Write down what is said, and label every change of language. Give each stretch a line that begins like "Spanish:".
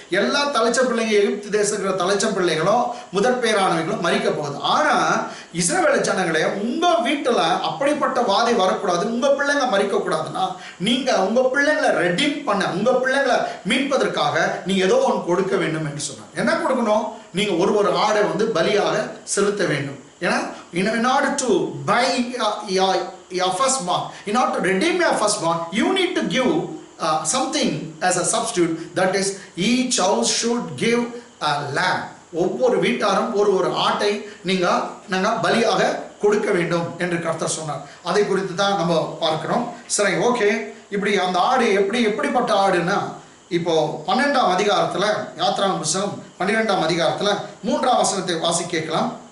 Tamil: எல்லா தலைச்ச பிள்ளைங்க, எகிப்து தேசங்கிற தலைச்ச பிள்ளைகளும் முதற் பேரானவர்களும் மறிக்க போகுது. ஆனா இஸ்ரவேல் ஜனங்களே, உங்க வீட்டுல அப்படிப்பட்ட வாதை வரக்கூடாது, உங்க பிள்ளைங்க மறிக்க கூடாதுன்னா நீங்க உங்க பிள்ளைங்களை ரெடீம் பண்ண, உங்க பிள்ளைங்களை மீட்பதற்காக நீங்க ஏதோ ஒன்று கொடுக்க வேண்டும் என்று சொன்னார். என்ன கொடுக்கணும்? நீங்க ஒரு ஆடை பலியாக செலுத்த வேண்டும். ஏன்னா
English: in order to buy your firstborn, in order to redeem your firstborn, you need to give something as a substitute. That is, each house should give a lamb.
Tamil: ஒவ்வொரு வீட்டாரும் ஒரு ஆட்டை நாங்க பலியாக கொடுக்க வேண்டும் என்று கர்த்தர் சொன்னார். அதை குறித்து தான் நம்ம பார்க்கிறோம். சரி, ஓகே. இப்படி அந்த ஆடு எப்படிப்பட்ட ஆடுன்னா, இப்போ 12ஆம் அதிகாரத்துல, யாத்ராகம புத்தகம் 12ஆம் அதிகாரத்துல 3ஆம் வசனத்தை வாசி கேட்கலாம்.